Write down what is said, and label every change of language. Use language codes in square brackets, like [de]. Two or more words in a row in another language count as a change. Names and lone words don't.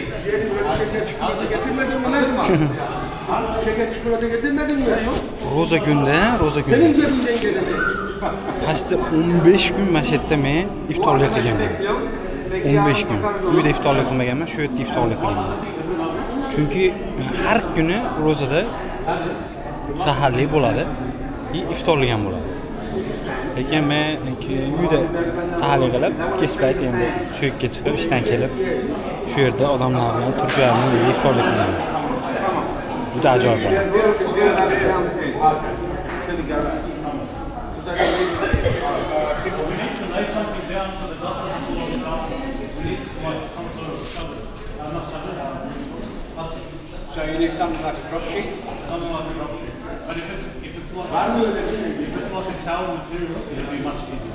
[tr] Getirmedin mi lan? Şeker çikolata getirmedin mi? Roza günde. Senin cebinden geldi. [uz] Qashti 15 kun mana shu yerda men iftorlik qilganman. 15 kun. Uyda iftorlik qilmaganman, shu yerda iftorlik qilaman. Chunki har kuni ro'zada saharlik bo'ladi, iftorlik ham bo'ladi. Lekin men uyda saharlik qilib, kech payt endi shu yerga chiqib, ishdan kelib, shu yerda odamlar bilan turklar bilan iftorlik qilaman. Juda ajoyib bo'ladi. [en] So you need something like a drop sheet? Something like a drop sheet. But if it's like a towel material, it'll be much easier.